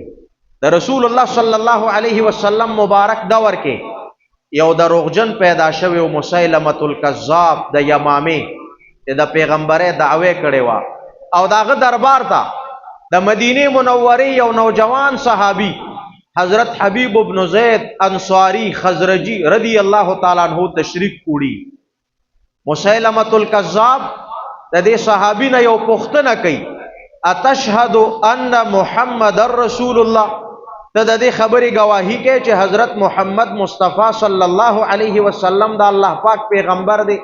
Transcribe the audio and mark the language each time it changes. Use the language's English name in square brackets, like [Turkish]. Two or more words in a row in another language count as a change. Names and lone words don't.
[Pashto] د رسول الله [Arabic] صلی الله علیه وسلم [Pashto] مبارک دور کې یو دروغجن پیدا شوی او مسیلمة الکذاب د یمامه د پیغمبره دعوی کړي وا او داغه دربار ته د مدینه منوره یو نوجوان صحابي حضرت حبیب ابن زید انصاری خزرجی [Arabic] رضی اللہ تعالیٰ عنہ [Pashto] تشریف کوڑی. مسیلمة الکذاب د دې صحابی نه یو پوښتنه کوي [Arabic] اتشهد ان محمد رسول الله، [Pashto] ته د دې خبرې گواهی کوي چې حضرت محمد مصطفی [Arabic] صلی الله علیه وسلم [Pashto] د الله پاک پیغمبر دی؟